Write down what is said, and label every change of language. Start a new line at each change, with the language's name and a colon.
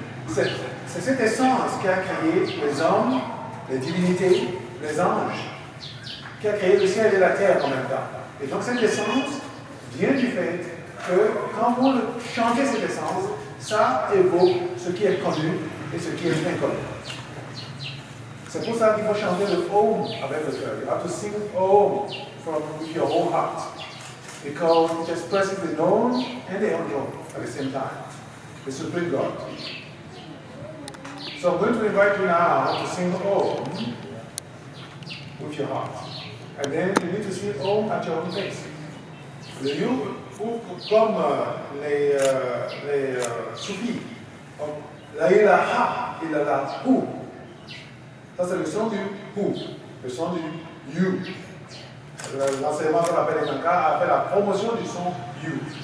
French: C'est cette essence qui a créé les hommes, les divinités, les anges, qui a créé le ciel et la terre en même temps. Et donc cette essence vient du fait que quand vous chantez cette essence, ça évoque ce qui est connu et ce qui est inconnu. C'est pour ça qu'il faut chanter le Om avec le cœur.
English: You have to sing Om with your whole heart. Because it expresses the known and the unknown at the same time. The Supreme God. So I'm going to invite you now to sing Om with your heart. And then you need to sing Om at your own pace.
French: Le You, comme les soufis, là il a Ha, il a la Hu. Ça c'est le son du Hu, le son du You. L'enseignement qu'on appelle les Kanka appelle la promotion du son You.